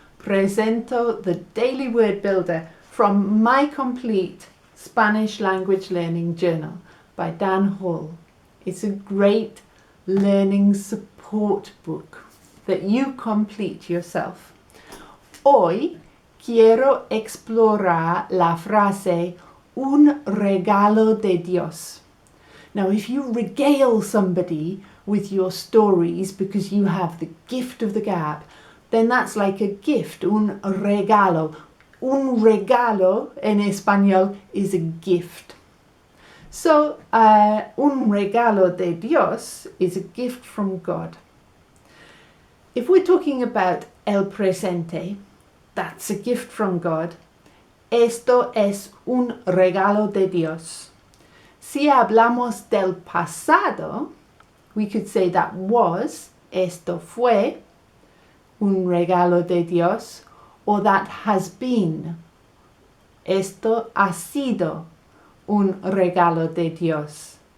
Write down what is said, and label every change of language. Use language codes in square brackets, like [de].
[en] Presento the Daily Word Builder from my complete Spanish language learning journal by Dan Hall. It's a great learning support book that you complete yourself. [es] Hoy quiero explorar la frase un regalo de Dios. [en] Now, if you regale somebody with your stories because you have the gift of the gab, then that's like a gift, un regalo. [es] Un regalo en español is a gift. [en] So, un regalo de Dios is a gift from God. If we're talking about el presente, that's a gift from God. [es] Esto es un regalo de Dios. Si hablamos del pasado, we could say that was, esto fue, un regalo de Dios, or that has been, esto ha sido un regalo de Dios.